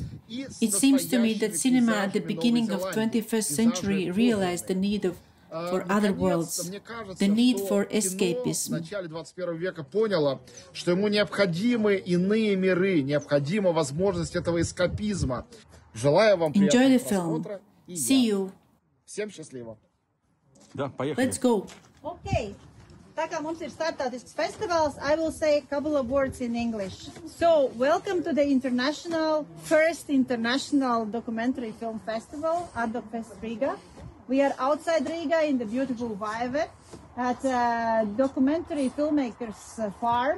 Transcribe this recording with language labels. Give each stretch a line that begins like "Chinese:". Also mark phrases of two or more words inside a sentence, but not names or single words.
English: It seems to me that cinema at the beginning of 21st century realized the need for other worlds, the need for escapism. Enjoy the film. See you. Let's go.
Latvian: Okay. Tā kā mums ir startautisks festivāls,
English: I will say a couple of words in English. So, welcome to the first international documentary film festival, ARTDOCFEST Riga. We are outside Riga in the beautiful Gryazev at a documentary filmmakers farm.